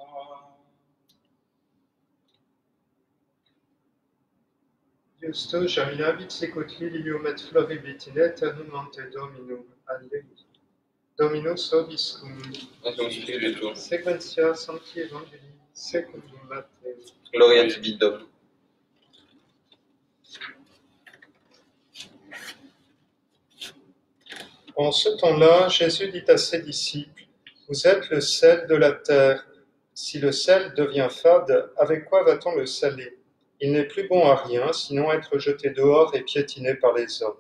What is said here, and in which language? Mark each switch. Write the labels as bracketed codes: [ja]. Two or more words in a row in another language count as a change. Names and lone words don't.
[la] Justo germinavit sicut lilium et floribit in aeternum ante Dominum. Alleluia. Dominus vobiscum. Et ton spiritu. Sequentia Sancti Evangelii secundum Mattheum. Gloria tibi, Domine. [fr] En ce temps-là, Jésus dit à ses disciples, « Vous êtes le sel de la terre. Si le sel devient fade, avec quoi va-t-on le saler? Il n'est plus bon à rien, sinon être jeté dehors et piétiné par les hommes.